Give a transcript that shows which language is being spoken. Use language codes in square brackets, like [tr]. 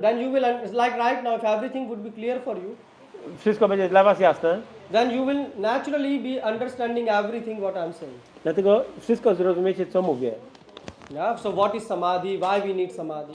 [en] then you will, it's like right now, if everything would be clear for you, [pl] wszystko będzie dla was jasne, [en] then you will naturally be understanding everything what I'm saying. [pl] dlatego wszystko zrozumiecie, co mówię. [en] Yeah, so what is samadhi, why we need samadhi?